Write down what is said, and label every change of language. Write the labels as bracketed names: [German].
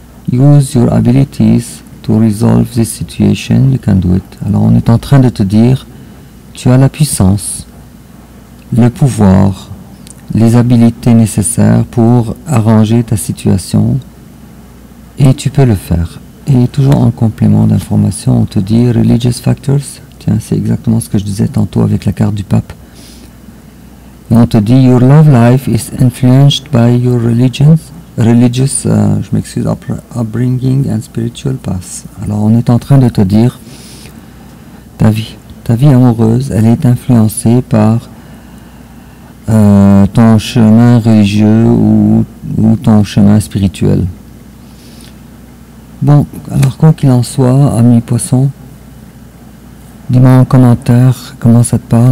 [English] Use your abilities to resolve this situation, you can do it. [French] Alors on est en train de te dire, tu as la puissance, le pouvoir, les habiletés nécessaires pour arranger ta situation, et tu peux le faire. Et toujours en complément d'information, on te dit [English] religious factors. [French] Tiens, c'est exactement ce que je disais tantôt avec la carte du pape. Et on te dit [English] your love life is influenced by your religious, [French] je m'excuse, [English] upbringing and spiritual path. [French] Alors on est en train de te dire, ta vie amoureuse, elle est influencée par ton chemin religieux ou ton chemin spirituel. Bon, alors quoi qu'il en soit, ami poisson, dis-moi en commentaire comment ça te parle.